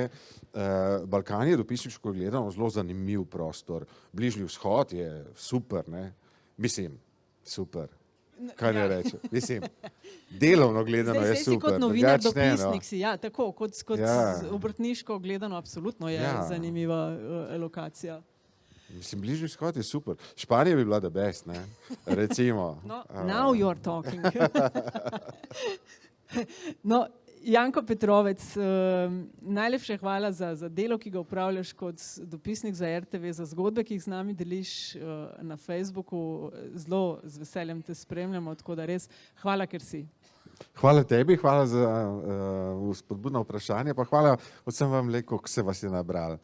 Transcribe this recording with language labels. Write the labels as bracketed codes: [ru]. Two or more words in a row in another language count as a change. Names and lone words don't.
[sl] Balkan je dopisniško gledano zelo zanimiv prostor, Bližnji vzhod je super, ne, mislim, super. Kaj ne reče? Mislim, delovno gledano je super. Zdaj si kot novinar, dopisnik si, ja, tako, kot obrtniško gledano, absolutno je zanimiva lokacija. Mislim, Bližnji vzhod je super. Španija bi bila [en] the best, [sl] ne, recimo. [en] No, now you're talking. [sl] No, Janko Petrovec, najlepše hvala za delo, ki ga upravljaš kot dopisnik za RTV, za zgodbe, ki jih z nami deliš na Facebooku. Zelo z veseljem te spremljamo, tako da res hvala, ker si. Hvala tebi, hvala za spodbudno vprašanje, pa hvala vsem vam, koliko se vas je nabrali.